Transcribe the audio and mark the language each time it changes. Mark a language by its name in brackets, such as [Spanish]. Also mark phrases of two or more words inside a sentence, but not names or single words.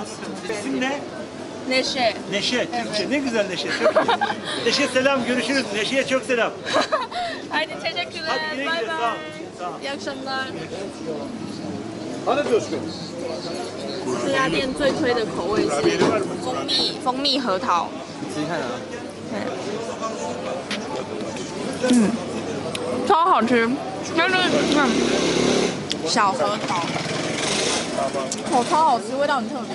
[Turkish] İsim ne? Neşe. Neşe, Türkçe. Ne güzel Neşe, çok iyi. Neşe selam, görüşürüz. Neşe'ye çok selam. Haydi teşekkürler. Hadi güle Bay güle, sağ ol. bay. Sağ ol. İyi akşamlar. Hadi Coşkun. [Chinese] 这家店最推的口味是蜂蜜核桃。试试看啊。超好吃，但是小核桃，超好吃，味道很特别。